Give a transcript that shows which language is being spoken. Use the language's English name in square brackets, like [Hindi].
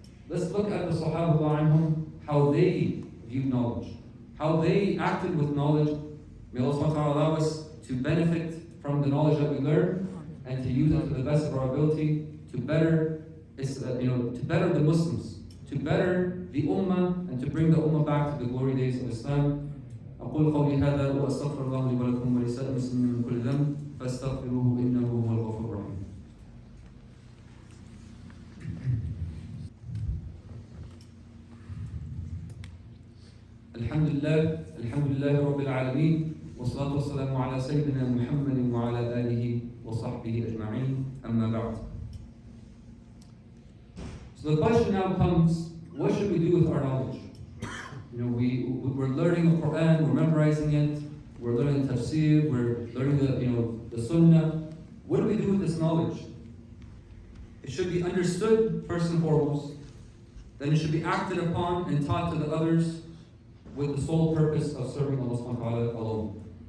[English] Let's look at the Sahaba anhum, how they viewed knowledge, how they acted with knowledge. May Allah subhanahu wa ta'ala allow us to benefit from the knowledge that we learn and to use it to the best of our ability to better the Muslims, to better the Ummah, and to bring the Ummah back to the glory days of Islam. [Arabic] أقول قولي هذا وأستغفر الله لي ولكم ولسائر المسلمين من كل ذنب فاستغفروه إنه هو الغفور الرحيم. الحمد لله رب العالمين والصلاة والسلام على سيدنا محمد وعلى آله وصحبه أجمعين أما بعد. [English] So the question now comes, what should we do with our knowledge? We're learning the Quran, we're memorizing it, we're learning tafsir, we're learning the Sunnah. What do we do with this knowledge? It should be understood first and foremost, then it should be acted upon and taught to the others with the sole purpose of serving Allah subhanahu wa ta'ala alone.